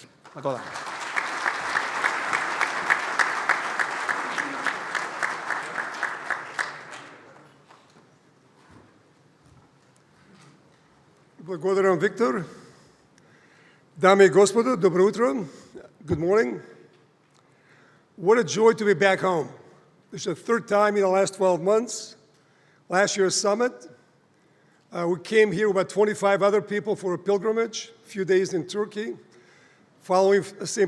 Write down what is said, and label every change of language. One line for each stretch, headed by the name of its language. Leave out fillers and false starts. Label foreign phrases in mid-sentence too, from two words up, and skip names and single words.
Macedonian: Благодарам. Благодарам, Виктор. Дами и господа, добро утро.
English: Good morning. What a joy to be back home. This is the 3rd time in the last 12 months. Last year's summit, we came here with about 25 other people for a pilgrimage, a few days in Turkey, following St.